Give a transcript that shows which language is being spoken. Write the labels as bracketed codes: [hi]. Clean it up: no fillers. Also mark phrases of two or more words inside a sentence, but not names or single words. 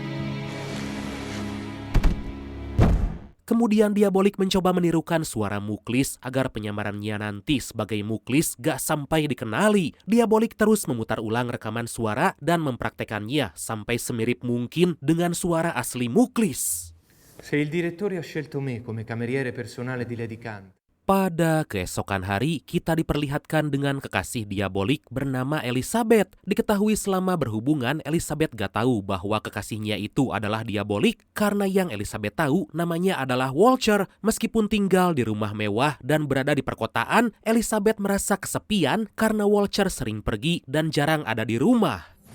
[id] Kemudian Diabolik mencoba menirukan suara Muklis agar penyamarannya nanti sebagai Muklis gak sampai dikenali. Diabolik terus memutar ulang rekaman suara dan mempraktekannya sampai semirip mungkin dengan suara asli Muklis. [it] Se il direttore ha scelto me come cameriere personale di Lady Kant. [id] Pada keesokan hari, kita diperlihatkan dengan kekasih Diabolik bernama Elizabeth. Diketahui selama berhubungan, Elizabeth gak tahu bahwa kekasihnya itu adalah Diabolik karena yang Elizabeth tahu namanya adalah Walcher. Meskipun tinggal di rumah mewah dan berada di perkotaan, Elizabeth merasa kesepian karena Walcher sering pergi dan jarang ada di rumah.